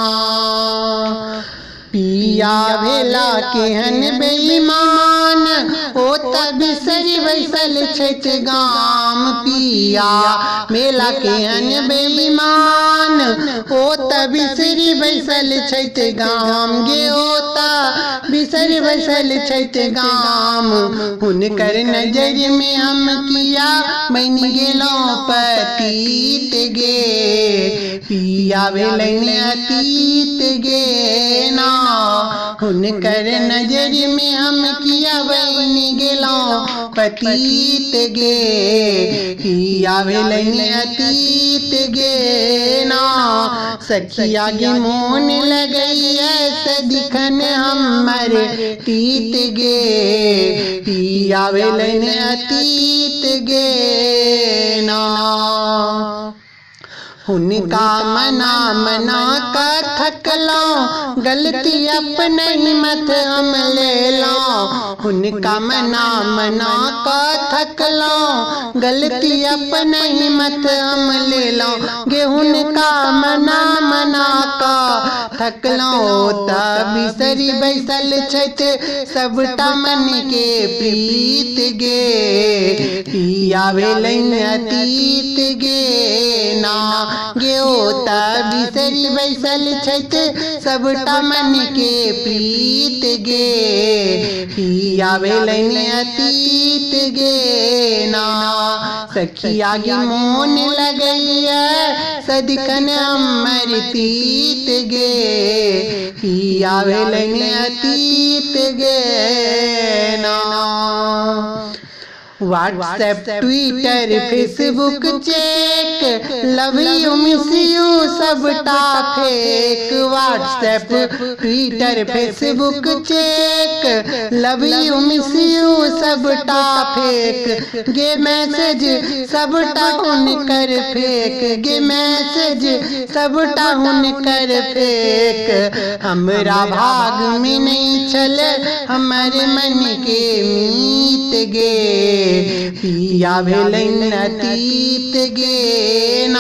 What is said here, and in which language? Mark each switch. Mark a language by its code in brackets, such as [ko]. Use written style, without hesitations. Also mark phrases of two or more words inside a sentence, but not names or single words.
[mai] पिया भेला केहन बेईमान, ओ बिसरी बैसल छठ गाम, पिया मेला केहन बेईमान, ओ बिसरी बैसल छठ गाम गे, ओ बिसरी बैसल छठ गाम। हुनकर नजर में हम किया बन गेलों पतीत गे, पिया बेलन अतीत गे ना। हुनकर नजर में हम किया बन गेलों पतीत गे, पिया बेलन अतीत गे ना। सखिया गे मोन लगइए, सदिखन हमर तीत गे, पिया बेलन अतीत गे ना। हुनका मना मना का थकलो, गलती अपने हिम्मत हम ले लो। हुनका मना मना का थकलो, गलती अपने हिम्मत हम ले लो गे। हुनका मना मना का थकलो, बिसरी बैसल छठ सबटा मन के प्रीत गे, पिया बेलन अतीत गे ना। गे ओता बिसरी बैसल छठ सबटा मन के प्रीत गे, पिया बेलन अतीत गे ना। सखिया गे मोन लगइए, सदिखन हमर तीत गे, पिया बेलन अतीत गे ना। व्हाट्सएप ट्विटर फेसबुक चेक, [en] love you miss you [mai] सबटा फेक। व्हाट्सएप ट्विटर फेसबुक चेक, [en] love you miss you [mai] सबटा फेक गे। मैसेज सबटा हुनकर फेक गे, मैसेज सबटा हुनकर फेक। हमरा भाग में नहीं छल हमर मन के मीत गे, पिया भेलन अतीत गे ना।